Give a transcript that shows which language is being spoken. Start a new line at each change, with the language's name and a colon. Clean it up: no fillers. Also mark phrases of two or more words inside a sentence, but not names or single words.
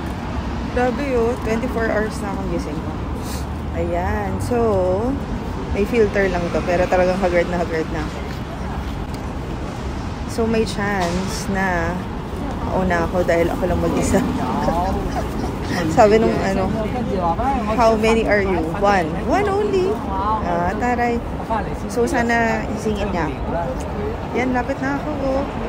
Filipino: Grabe yun, 24 hours na akong gising ko. Ayan, so, may filter lang to, pero talagang haggard na ako. So, may chance na mauna ako dahil ako lang mag-isa. Sabi nung ano,
English: how many are you? One only.
Filipino: Taray. So, sana isingin niya ako. Yan, lapit na ako. Oh.